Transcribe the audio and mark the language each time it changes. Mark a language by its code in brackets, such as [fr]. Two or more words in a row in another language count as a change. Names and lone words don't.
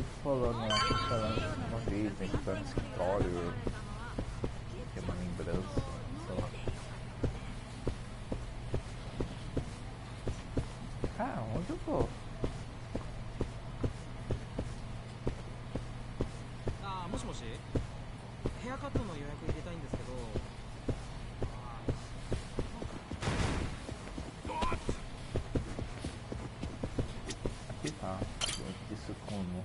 [pt] falando lá, falando uma vez, né, que tá no escritório, que é uma lembrança, sei lá. Ah, onde eu vou? [ja] Ah, もしもしヘアカットの予約入れたいんですけど [pt] Aqui tá, isso como?